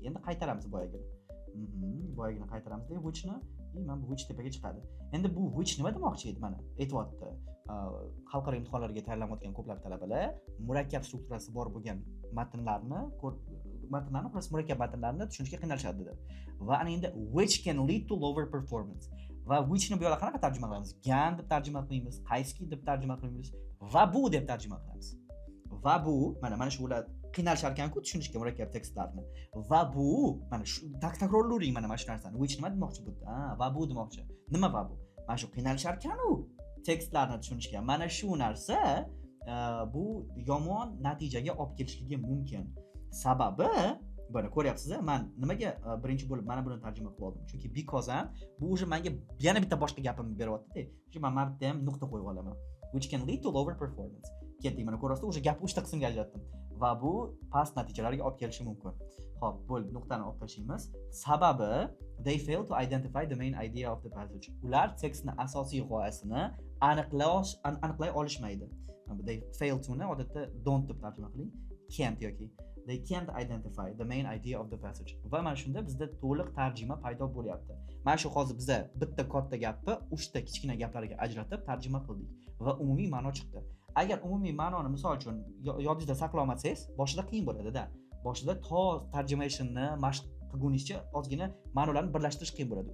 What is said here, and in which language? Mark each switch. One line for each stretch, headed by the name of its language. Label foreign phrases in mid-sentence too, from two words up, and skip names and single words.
Uzbek: Endi qaytaramiz boyagini. Boyagini qaytaramiz-da whichni. Mana bu which tepaga chiqadi. Endi bu which nima demoqchi edi mana? Aytibdi. Xalqaro imtihonlarga tayyorlanayotgan ko'plab talabalar murakkab strukturasi bor bo'lgan matnlarni murakkab matnlarni tushunishga qiynalishadi dedi. Va ana endi
English: which can lead to lower performance.
Uzbek: Va which ni bu yoqda qanaqa tarjima qilamiz? Gan deb tarjima qilamiz, qaysi deb tarjima qilamiz va bu deb tarjima qilamiz. Va bu mana shu ular qiynalishar ekan-ku tushunishga murakkab tekstlarni. Va bu mana shu takrorlavering mana shu narsani. Which nima demoqchi bu? Va bu demoqchi. Nima va bu? Mana shu qiynalishar ekan-u tekstlarni tushunishga. Mana shu narsa bu yomon natijaga olib kelishligi mumkin. Sababi buni ko'ryapsiz-a? Men nimaga birinchi bo'lib mana buni tarjima qilib oldim? Chunki because bu уже menga yana bitta boshqa gapimni beryapti-da. Shu men bitta ham nuqta qo'yib olaman.
English: Which can lead to lower performance.
Uzbek: Ketdik, mana ko'rasiz, o'sha gapni 3 ta qismga ajratdim. Va bu past natijalarga olib kelishi mumkin. Xo'p, bo'ldi, nuqtani olib tashlaymiz.
English: Sababi they fail to identify the main idea of the passage.
Uzbek: Ular tekstning asosiy g'oyasini aniqlay olishmaydi.
English: They fail to
Uzbek: ni odatda don't deb tarjima qiling.
English: Can't yoki they can't identify the main idea of the passage.
Uzbek: Va mana shunda bizda to'liq tarjima paydo bo'lyapti. Mana shu hozir biza bitta katta gapni 3 ta kichkina gaplarga ajratib tarjima qildik va umumiy ma'no chiqdi. Agar umumiy ma'noni misol uchun yodingizda saqlay olmasangiz, boshida qiyin bo'ladi-da. Boshida to tarjimashni mashq qilguningizcha ozgina ma'nolarni birlashtirish qiyin bo'ladi.